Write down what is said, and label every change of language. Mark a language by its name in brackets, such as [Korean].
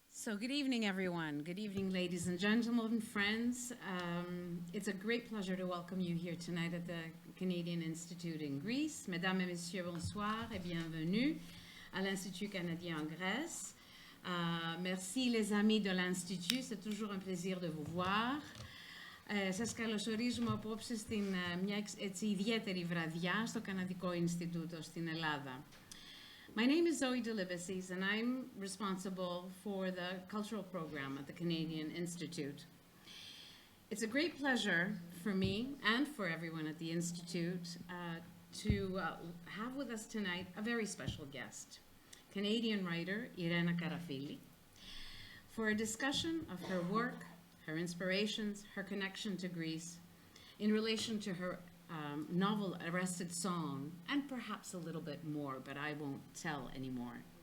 [English] So good evening, everyone. Good evening, ladies and gentlemen, friends. It's a great pleasure to welcome you here tonight at the Canadian Institute in Greece. [French] Mesdames et messieurs, bonsoir et bienvenue à l'Institut canadien en Grèce. Merci les amis de l'Institut, c'est toujours un plaisir de vous voir. [Greek] Σας καλωσορίζουμε απόψε στην μια έτσι ιδιαίτερη βραδιά στο Καναδικό Ινστιτούτο στην Ελλάδα. [English] My name is Delibassis, and I'm responsible for the cultural program at the Canadian Institute. It's a great pleasure for me and for everyone at the Institute to have with us tonight a very special guest, Canadian writer Irena Karafilly, for a discussion of her work, her inspirations, her connection to Greece, in relation to her novel Arrested Song, and perhaps a little bit more, but I won't tell anymore.